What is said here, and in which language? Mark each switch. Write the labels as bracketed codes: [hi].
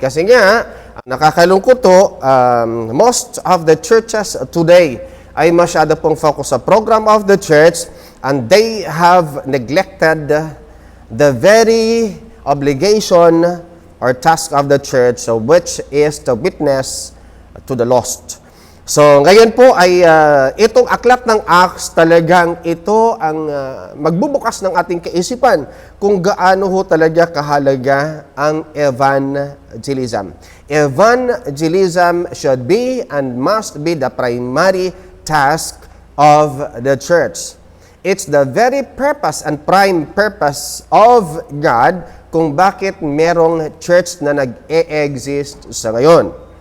[tl] Kasi nga, nakakalungkot to, [en] most of the churches today [tl] ay masyado pong [en] focus sa program of the church, and they have neglected the very obligation or task of the church, so which is to witness to the lost. [tl] So ngayon po ay itong aklat ng Acts talagang ito ang magbubukas ng ating kaisipan kung gaano ho talaga kahalaga ang evangelism. [en] Evangelism should be and must be the primary task of the church. It's the very purpose and prime purpose of God [tl] kung bakit merong church na nag-e-exist sa ngayon.